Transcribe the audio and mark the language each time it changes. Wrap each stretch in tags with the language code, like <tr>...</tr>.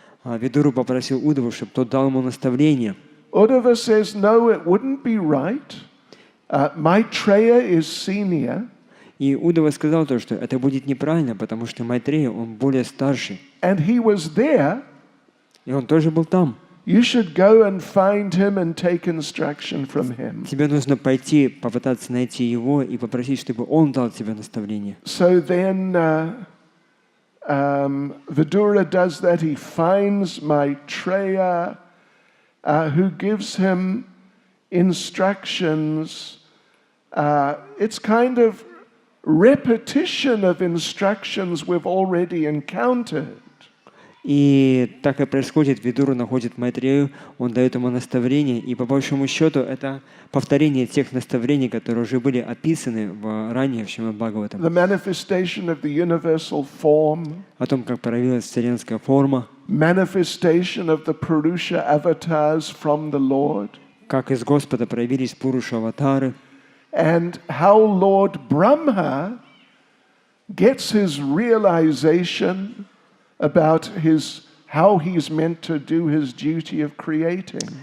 <ru>Видуру попросил Удаву, чтобы тот дал ему наставление.</ru> <en>Uddhava says, no, it wouldn't be right. Maitreya is senior.</en> <ru>И Удава сказал то, что это будет неправильно, потому что Майтрея, он более старший.</ru> <en>And he was there.</en> <ru>И он тоже был там.</ru> <en>You should go and find him and take instruction from him.</en> <ru>Тебе нужно пойти, попытаться найти его и попросить, чтобы он дал тебе наставление.</ru> <en>So then Vidura does that. He finds Maitreya, who gives him instructions. It's kind of repetition of instructions we've already encountered.</en> <ru>И так и происходит, Видура находит Майтрею, он дает ему наставление, и по большому счету это повторение тех наставлений, которые уже были описаны ранее в Шримад Бхагаватам.</ru> <en>The manifestation of the universal form.</en> <ru>О том, как проявилась вселенская форма.</ru> <en>Manifestation of the Purusha avatars from the Lord.</en> <ru>Как из Господа проявились Пуруша-аватары.</ru> <en>And how Lord Brahma gets his realization about how he's meant to do his duty of creating.</en>